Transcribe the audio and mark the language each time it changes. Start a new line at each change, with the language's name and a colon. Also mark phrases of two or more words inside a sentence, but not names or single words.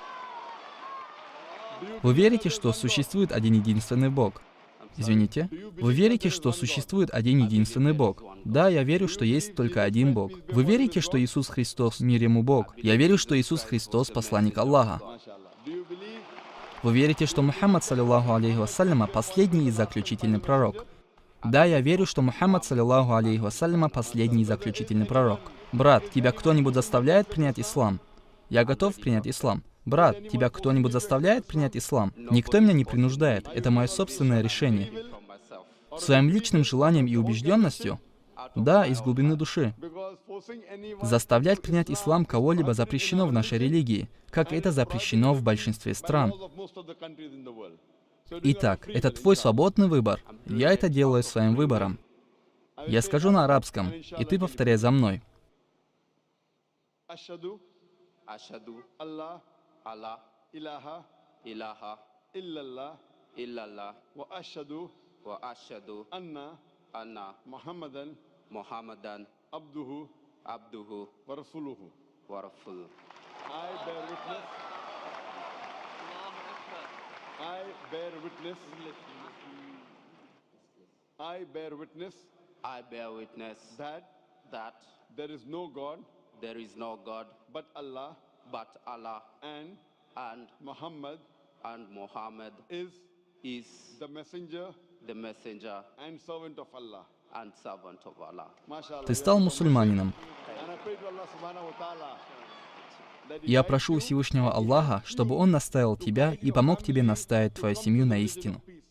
Russian: Вы верите, что существует один единственный Бог? Извините? Вы верите, что существует один единственный Бог? Да, я верю, что есть только один Бог. Вы верите, что Иисус Христос, мир ему Бог? Я верю, что Иисус Христос — посланник Аллаха. Вы верите, что Мухаммад,
Arabic: صلى الله عليه وسلم,
Russian: последний и заключительный пророк? Да, я верю, что Мухаммад,
Arabic: صلى الله عليه وسلم,
Russian: последний и заключительный пророк. Брат, тебя кто-нибудь заставляет принять ислам? Я готов принять ислам. Брат, тебя кто-нибудь заставляет принять ислам? Никто меня не принуждает, это мое собственное решение. Своим личным желанием и убежденностью? Да, из глубины души. Заставлять принять ислам кого-либо запрещено в нашей религии, как это запрещено в большинстве стран. Итак, это твой свободный выбор. Я это делаю своим выбором. Я скажу на арабском, и ты повторяй за мной.
Arabic: الله إله إلا الله وأشهد أن محمدا عبده ورسوله.
English: I bear witness that there is no God but Allah, and Muhammad is the messenger and servant of Allah.
Russian: Ты стал мусульманином. Я прошу у Всевышнего Аллаха, чтобы Он наставил тебя и помог тебе наставить твою семью на истину.